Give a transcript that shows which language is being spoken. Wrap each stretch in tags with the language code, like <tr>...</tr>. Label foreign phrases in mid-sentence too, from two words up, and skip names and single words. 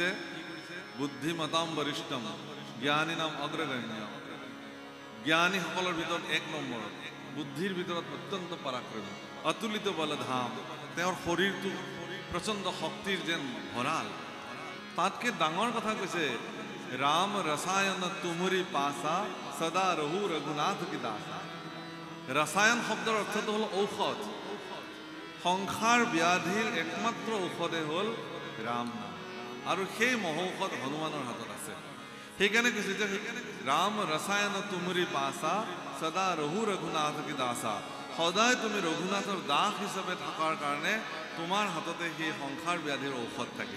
<sa>बुद्धिमतां वरिष्ठं ज्ञानिनाम् अग्रगण्यम्।</sa> <as>জ্ঞানীসকলৰ ভিতৰত 1 নম্বৰ, বুদ্ধিৰ ভিতৰত অত্যন্ত পৰাক্ৰমী, অতুলিত বলধাম। তেওঁৰ শৰীৰটো প্ৰচণ্ড শক্তিৰ যেন ভঁৰাল। তাতকৈ ডাঙৰ কথা কৈছে</as> <hi>राम रसायन तुमरी पासा सदा रहू रघुनाथ की दासा।</hi> <as>ৰসায়ন শব্দৰ অৰ্থটো হল ঔষধ। সংসাৰ ব্যাধিৰ একমাত্ৰ ঔষধে হ'ল ৰাম নাম, আৰু সেই মহৌষধ হনুমানৰ হাতত আছে। সেইকাৰণে কৈছে যে</as> <hi>राम रसायन तुमरी पासा सदा रहू रघुनाथ की दासा।</hi> <as>সদায় তুমি ৰঘুনাথৰ দাস হিচাপে থকাৰ কাৰণে তোমাৰ হাততে সেই সংসাৰ ব্যাধিৰ ঔষধ থাকিল।</as>